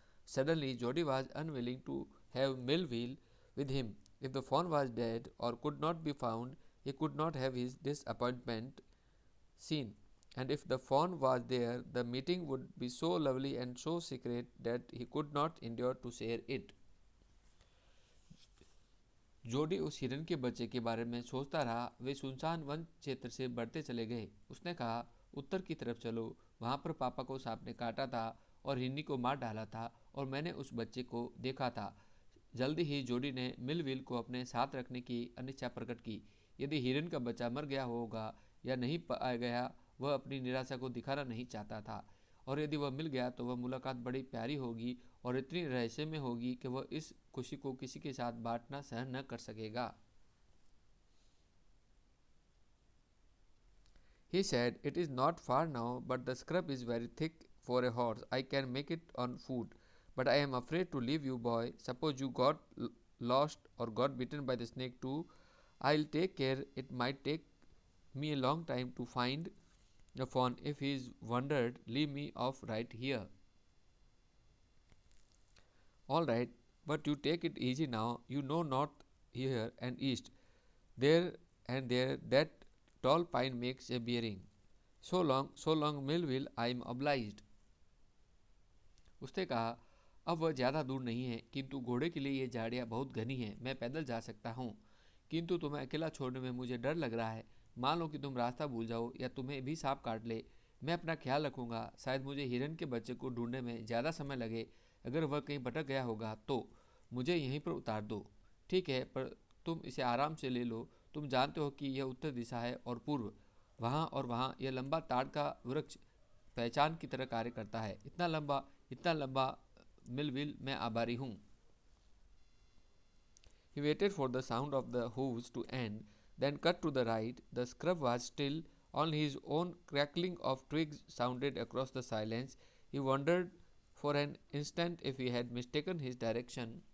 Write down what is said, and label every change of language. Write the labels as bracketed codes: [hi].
[en] Suddenly, Jody was unwilling to have Millville with him. If the fawn was dead or could not be found, he could not have his disappointment seen. And if the fawn was there, the meeting would be so lovely and so secret that he could not endure to share it. [hi] जोडी उस हिरन के बच्चे के बारे में सोचता रहा। वे सुनसान वन क्षेत्र से बढ़ते चले गए। उसने कहा, उत्तर की तरफ चलो। वहाँ पर पापा को सांप ने काटा था और हिरनी को मार डाला था और मैंने उस बच्चे को देखा था। जल्दी ही जोडी ने मिलविल को अपने साथ रखने की अनिच्छा प्रकट की। यदि हिरन का बच्चा मर गया होगा या नहीं पाया गया, वह अपनी निराशा को दिखाना नहीं चाहता था। और यदि वह मिल गया तो वह मुलाकात बड़ी प्यारी होगी और इतनी रहस्यमय होगी कि वह इस खुशी को किसी के साथ बांटना सहन न कर सकेगा। [en] He said, It is not far now, but the scrub is very thick for a horse. I can make it on foot. But I am afraid to leave you, boy. Suppose you got lost or got bitten by the snake too. I'll take care. It might take me a long time to find the fawn. If he's wandered, leave me off right here. All right, but you take it easy now. You know north here and east. There and there that tall pine makes a bearing. So long, Melville. I am obliged. [hi] उसने कहा, अब वह ज़्यादा दूर नहीं है, किंतु घोड़े के लिए ये झाड़ियाँ बहुत घनी हैं। मैं पैदल जा सकता हूँ, किंतु तुम्हें अकेला छोड़ने में मुझे डर लग रहा है। मान लो कि तुम रास्ता भूल जाओ या तुम्हें भी सांप काट ले। मैं अपना ख्याल रखूँगा। शायद मुझे हिरन के बच्चे को ढूंढने में ज़्यादा समय लगे। अगर वह कहीं भटक गया होगा तो मुझे यहीं पर उतार दो। ठीक है, पर तुम इसे आराम से ले लो। तुम जानते हो कि यह उत्तर दिशा है और पूर्व। वहाँ और वहाँ यह लंबा ताड़ का वृक्ष पहचान की तरह कार्य करता है। इतना लंबा मिलविल, मैं आभारी हूँ। [en] He waited for the sound of the hooves to end, then cut to the right. The scrub was still. Only his own crackling of twigs sounded across the silence. He wondered for an instant if he had mistaken his direction.